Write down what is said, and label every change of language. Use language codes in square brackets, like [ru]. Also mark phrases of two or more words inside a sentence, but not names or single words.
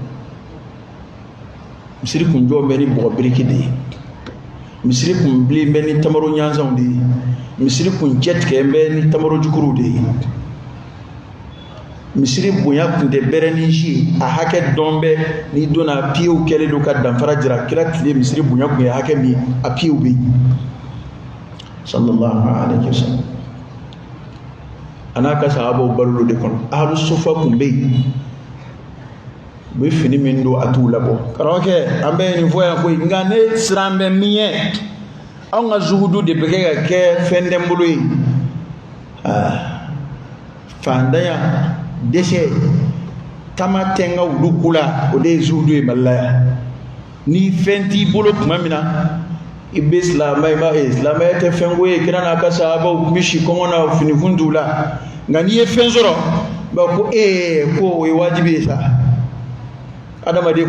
[bm] misiri tun jɔ bɛ ni bɔgɔ biriki de ye misiri tun bilen bɛ ni tamaro ɲanzanw de ye misiri tun jɛtigɛ bɛ ni tamaro jukuruw de ye misiri bonya tun tɛ bɛrɛ ni si a hakɛ dɔn bɛ ni donna piyew kɛlen don ka danfara jira kira tile misiri bonya tun ye hakɛ min a piyew bɛ yen [ar] صلى الله عليه وسلم [bm] a n'a ka sahabaw balo de kɔnɔ [ar] أهل الصفة [bm] tun bɛ yen u bɛ fini min don a t'u labɔ karamɔgɔkɛ an bɛ nin fɔ yan koyi nka ne siran bɛ min ye anw ka zuhudu de bɛ kɛ ka kɛ fɛn tɛ n bolo ye fandanya dɛsɛ taama tɛ n ka wulu ko la o de ye zuhudu ye Mali la yan ni fɛn t'i bolo tuma min na i bɛ silamɛya tɛ fɛn ko ye kira n'a ka sahabaw tun bɛ si kɔngɔ na finikun t'u la nka n'i ye fɛn sɔrɔ ba ko ko o ye wajibi ye sa adamaden